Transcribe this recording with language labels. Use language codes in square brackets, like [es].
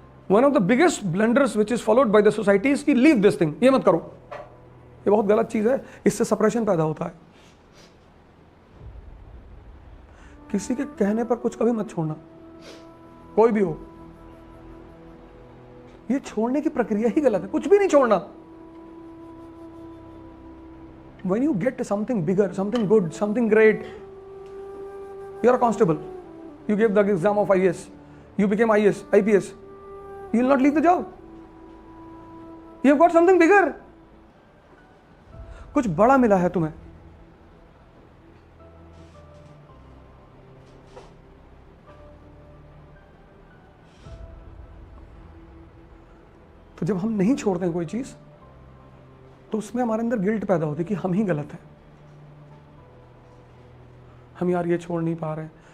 [en] one of the biggest blunders which is followed by the society is की leave this thing, [hi] ये मत करो, ये बहुत गलत चीज है, इससे सप्रेशन पैदा होता है। किसी के कहने पर कुछ कभी मत छोड़ना, कोई भी हो। ये छोड़ने की प्रक्रिया ही गलत है, कुछ भी नहीं छोड़ना। [en] When you get something bigger, something good, something great, you are a constable, you gave the exam of IAS, you became IAS, IPS, you will not leave the job. You have got something bigger. [hi] कुछ बड़ा मिला है तुम्हें। तो जब हम नहीं छोड़ते हैं कोई चीज, तो उसमें हमारे अंदर गिल्ट पैदा होती है कि हम ही गलत हैं, हम यार ये छोड़ नहीं पा रहे हैं।